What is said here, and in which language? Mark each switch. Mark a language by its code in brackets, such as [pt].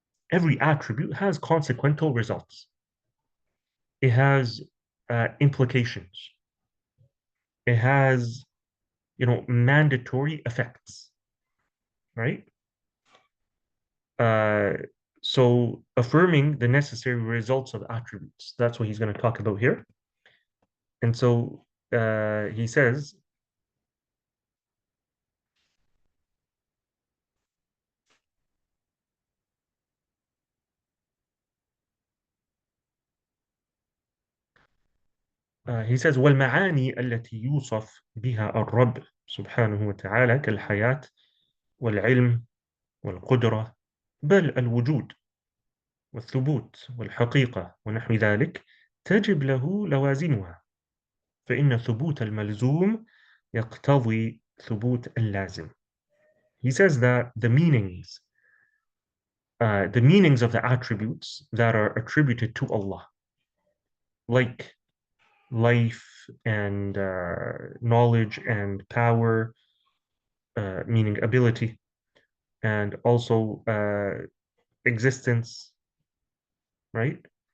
[en] Every attribute has consequential results. It has implications. It has, mandatory effects, right? Uh, so affirming the necessary results of attributes. That's what he's going to talk about here. [ar] And so he says, والمعاني التي يوصف بها الرب سبحانه وتعالى كالحياة والعلم والقدرة بل الوجود والثبوت والحقيقة ونحو ذلك تجب له لوازمها فإن ثبوت الملزوم يقتضي ثبوت اللازم. [en] He says that the meanings of the attributes that are attributed to Allah, like life and knowledge and power, meaning ability, and also existence, right?